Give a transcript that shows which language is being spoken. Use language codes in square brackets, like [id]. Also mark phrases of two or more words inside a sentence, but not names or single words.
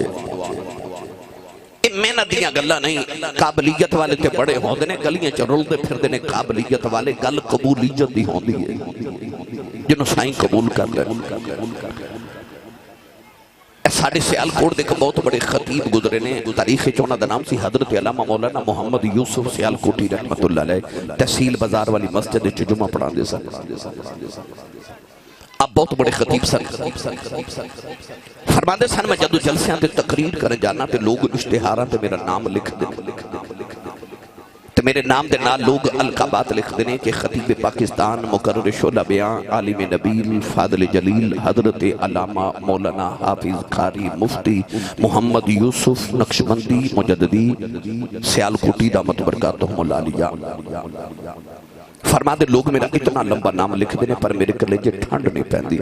[pa] میں نہ دیا گلہ نہیں قابلیت والے تے بڑے ہوندے نے گلیاں چرول دے پھر دینے قابلیت والے گل قبولیت دی ہوندی ہے جنہوں سائیں قبول کر لیں. ساڑھے سیال کوڑ دیکھ بہت بڑے خطیب گزرے نے تاریخ چونہ دا نام سی حضرت علامہ مولانا محمد یوسف سیال کوٹی [ar] رحمت اللہ علیہ [pa] تحصیل بازار والی مسجد جمعہ پڑھا دے سن. اب بہت بڑے خطیب سن فرماندے سن میں جدو جلسیاں تے تقریر کرنے جانا تے لوگ اشتہاراں تے میرا نام لکھ دے تے میرے نام دے نال لوگ القابات لکھ دینے کہ خطیب پاکستان مقرر شعلہ بیان عالم نبیل فاضل جلیل حضرت علامہ مولانا حافظ قاری مفتی محمد یوسف نقشبندی مجددی سیال کوٹی [ar] دامت برکاتہم العالیہ. [pa] فرما دے لوگ میرا اتنا لمبا نام لکھ دینے پر میرے کلیجے ٹھنڈ نہیں پہندی.